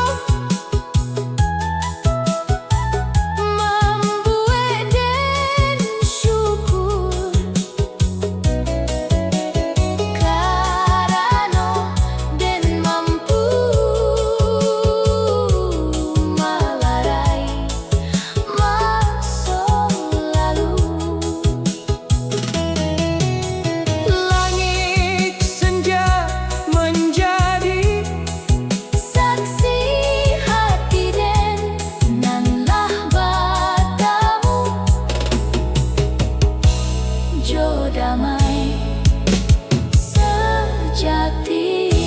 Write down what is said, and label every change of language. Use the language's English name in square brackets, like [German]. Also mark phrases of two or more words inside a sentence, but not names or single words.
[Indonesian] Membuat den syukur karena den mampu melarai masa lalu. langit senja menjadi [Minangkabau] Saksi hati den, nanlah batamu jo damai sejati.